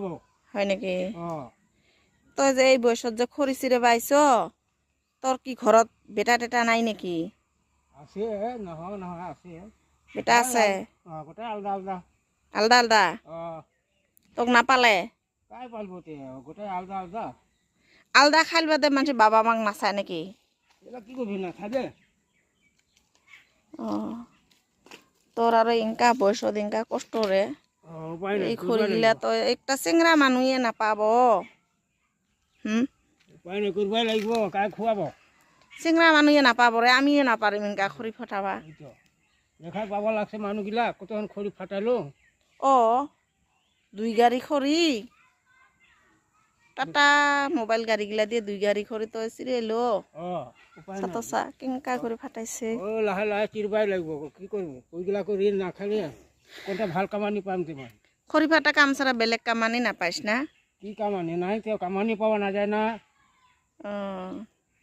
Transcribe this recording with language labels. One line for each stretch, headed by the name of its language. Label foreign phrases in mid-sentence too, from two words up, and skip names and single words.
Rangpuri: হয় নেকি তই যে এই বয়সত যে খৰি চিৰে পাইছ তোৰ কি ঘৰত বেটা টেটা নাই নেকি আছে নহয় নহয় আছে বেটা আছে গোটেই আলাদা আলাদা আলাদা আলাদা তোক নাপালে কাই পালব তে গোটেই আলাদা আলাদা আলাদা খাইল বাদে মানুহ বাবা মাক নাচায় নেকি এলা কি করবি না খাবে তোর আর ইনকা বয়সত ইনকা কষ্ট রে উপায় নাই এই খড়িগিলা তো একটা চেংরা মানুহে নাপাব উপায় নাই করবাই লাগিব কাই খুৱাব চেংরা মানুহে নাপাব রে আমিও নাপারিম ইনকা খড়ি ফটাবা দেখা পাব লাগছে মানুহগিলা কতক্ষণ খড়ি ফাটালো দুই গাড়ি খড়ি টাটা মোবাইল গাড়িগিলা দিয়ে দুই গাড়ি খড়ি তো চিরেলো চাতসা কেঙ্কা করে ফাটাইছে লাহে লাহে চিরবাই লাগিব কি করব ওইগুলা করে না খালি কোনটা ভাল কামানি পাম তোমার খড়ি ফাটা কাম ছাড়া বেলেগ কামানি নাপাইছ না কি কামানি নাই কেউ কামানি পাওয়া না যায় না